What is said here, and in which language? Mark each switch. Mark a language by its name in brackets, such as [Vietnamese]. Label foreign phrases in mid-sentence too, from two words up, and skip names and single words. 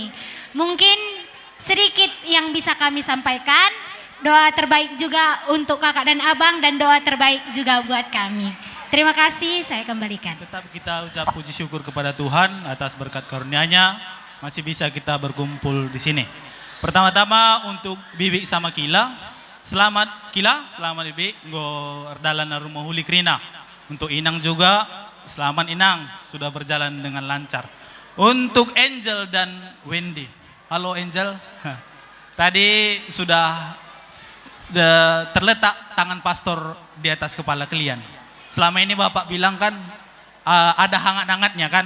[Indonesian] Mungkin sedikit yang bisa kami sampaikan, doa terbaik juga untuk kakak dan abang dan doa terbaik juga buat kami. Terima kasih, saya kembalikan. Tetap kita ucap puji syukur kepada Tuhan atas berkat karunia-Nya masih bisa kita berkumpul di sini. Pertama-tama untuk Bibi sama Kila, selamat Kila, selamat Bibi, [Batak Karo] nggo erdalan rumah huli krina. [Indonesian] Untuk Inang juga, selamat Inang, sudah berjalan dengan lancar. Untuk Angel dan Wendy. Halo Angel, tadi sudah terletak tangan pastor di atas kepala kalian. Selama ini Bapak bilang kan ada hangat-hangatnya kan.